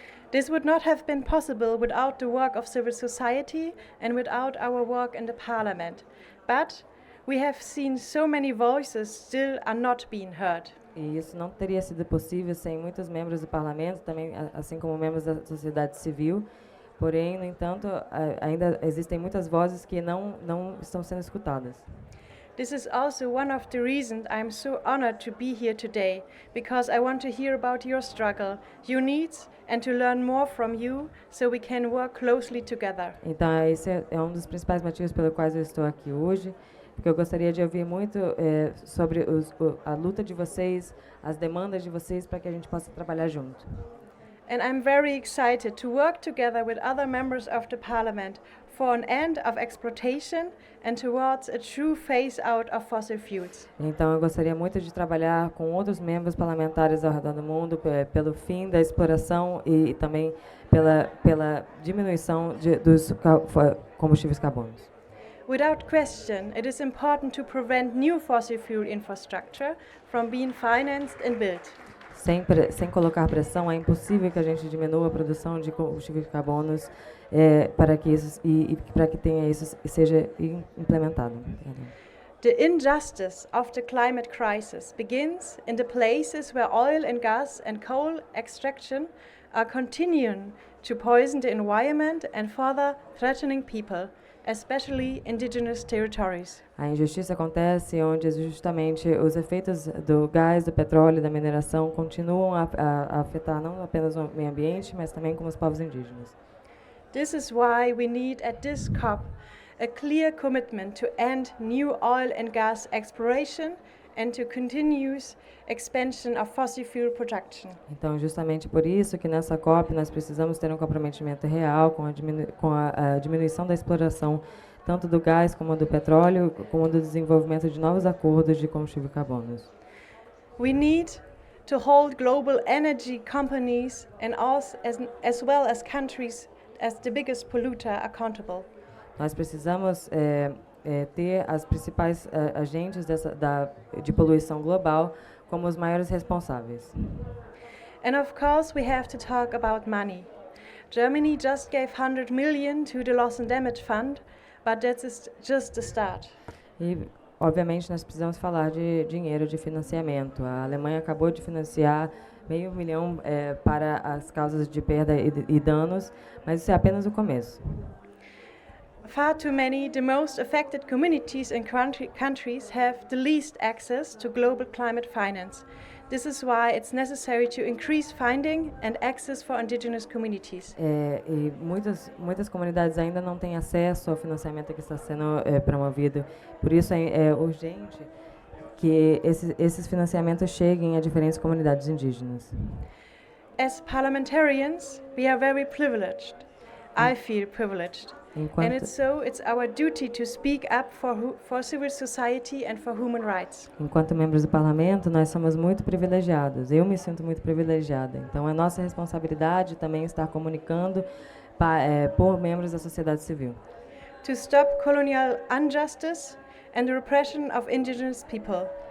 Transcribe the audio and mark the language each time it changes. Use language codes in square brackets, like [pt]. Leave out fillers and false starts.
[en] This would not have been possible without the work of civil society and without our work in the parliament. But we have seen so many voices still are not being heard. [pt] E isso não teria sido possível sem muitos membros do parlamento, também assim como membros da sociedade civil. Porém, no entanto, ainda existem muitas vozes que não estão sendo escutadas. [en] This is also one of the reasons I'm so honored to be here today, because I want to hear about your struggle, your needs, and to learn more from you so we can work closely together. [pt] Então, esse é um dos principais motivos pelos quais eu estou aqui hoje, porque eu gostaria de ouvir muito sobre a luta de vocês, as demandas de vocês, para que a gente possa trabalhar junto. [en] And I'm very excited to work together with other members of the parliament for an end of exploitation and towards a true phase-out of fossil fuels. [pt] Então, eu gostaria muito de trabalhar com outros membros parlamentares ao redor do mundo pelo fim da exploração e também pela diminuição dos combustíveis carbonos. [en] Without question, it is important to prevent new fossil fuel infrastructure from being financed and built. [pt] Sem colocar pressão, é impossível que a gente diminua a produção de combustíveis carbonos para que isso para que tenha isso seja implementado. [en] The injustice of the climate crisis begins in the places where oil and gas and coal extraction are continuing to poison the environment and further threatening people, especially indigenous territories. [pt] A injustiça acontece onde justamente os efeitos do gás, do petróleo e da mineração continuam a afetar não apenas o meio ambiente, mas também como os povos indígenas. [en] This is why we need at this COP a clear commitment to end new oil and gas exploration and to continuous expansion of fossil fuel production. [pt] Então, justamente por isso que nessa COP nós precisamos ter um comprometimento real com a diminuição da exploração tanto do gás como do petróleo, como do desenvolvimento de novos acordos de combustível carbonos. [en] We need to hold global energy companies and as well as countries as the biggest polluter accountable. [pt] Nós precisamos ter as principais agentes de poluição global como os maiores responsáveis. [en] And of course we have to talk about money. Germany just gave 100 million to the Loss and Damage Fund, but that is just the start. [pt] E, obviamente, nós precisamos falar de dinheiro, de financiamento. A Alemanha acabou de financiar R$500 milhões para as causas de perda e danos, mas isso é apenas o começo. [en] Far too many, the most affected communities and countries have the least access to global climate finance. This is why it's necessary to increase funding and access for indigenous communities. [pt] E muitas comunidades ainda não têm acesso ao financiamento que está sendo promovido. Por isso é urgente que esses financiamentos cheguem a diferentes comunidades indígenas. [en] As parliamentarians, we are very privileged. I feel privileged. And it's our duty to speak up for civil society and for human rights. [pt] Enquanto membros do parlamento, nós somos muito privilegiados. Eu me sinto muito privilegiada. Então, é nossa responsabilidade também estar comunicando por membros da sociedade civil. [en] To stop colonial injustice and the repression of indigenous people.